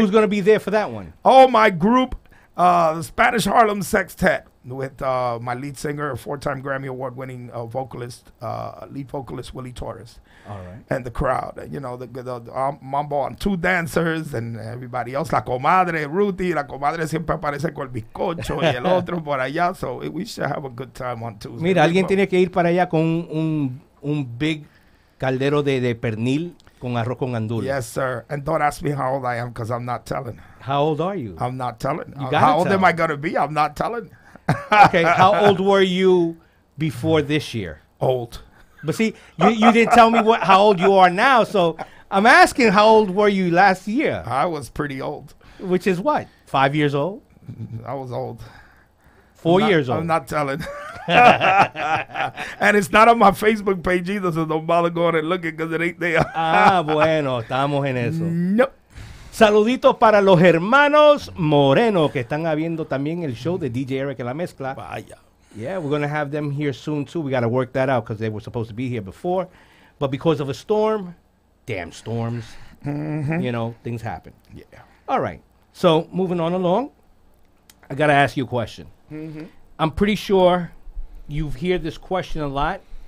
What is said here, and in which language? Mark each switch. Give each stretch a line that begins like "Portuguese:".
English: who's going to be there for that one? Oh, my group, the Spanish Harlem Sextet, with my lead singer, 4-time Grammy Award-winning vocalist, lead vocalist Willie Torres. All right. And the crowd, you know, the mambo and 2 dancers and everybody else.
Spanish: La comadre, Ruthie, la comadre siempre aparece con el bizcocho y el otro por allá.
English: So we should have a good time on Tuesday.
Spanish: Mira, alguien tiene que ir para allá con un big caldero de pernil con arroz con gandules.
English: Yes, sir. And don't ask me how old I am because I'm not telling. How old are you? I'm not telling. gotta How old tell. am I going to be? I'm not telling. Okay, how old were you before this year? Old. But see, you didn't tell me how old you are now, so I'm asking how old were you last year? I was pretty old. Which is what? 5 years old? I was old. 4 years old? I'm not telling. And it's not on my Facebook page either, so don't bother going and looking because it ain't there.
Spanish: Ah, bueno, estamos en eso.
English: Nope.
Spanish: Saluditos para los hermanos Moreno que están habiendo también el show de DJ Erick en la mezcla. Vaya.
English: Yeah, we're going to have them here soon, too. We got to work that out because they were supposed to be here before. But because of a storm, damn storms, you know, things happen. Yeah. All right. So, moving on along, I got to ask you a question. I'm pretty sure you've heard this question a lot.